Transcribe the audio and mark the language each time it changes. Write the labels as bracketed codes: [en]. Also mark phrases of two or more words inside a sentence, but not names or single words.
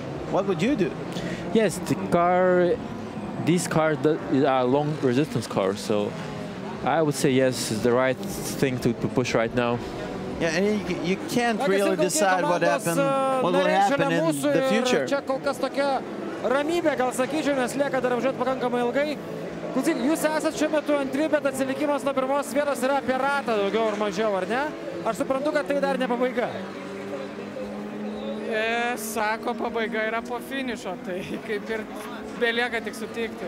[en] What would you do? Yes, these cars are long resistance cars, so I would say yes, it's the right thing to push right now. Yeah, and you can't really decide what will happen in the future. [lt] Čia kol kas tokia ramybė, gal sakyčiau, nes lieka dar važiuoti pakankamai ilgai. Klausyk, jūs esat šiuo metu antri, bet atsilikimas nuo pirmos vietos yra apie ratą daugiau ar mažiau, ar ne? Aš suprantu, kad tai dar ne pabaiga. Sako, pabaiga yra po finišo, tai kaip ir belieka tik sutikti.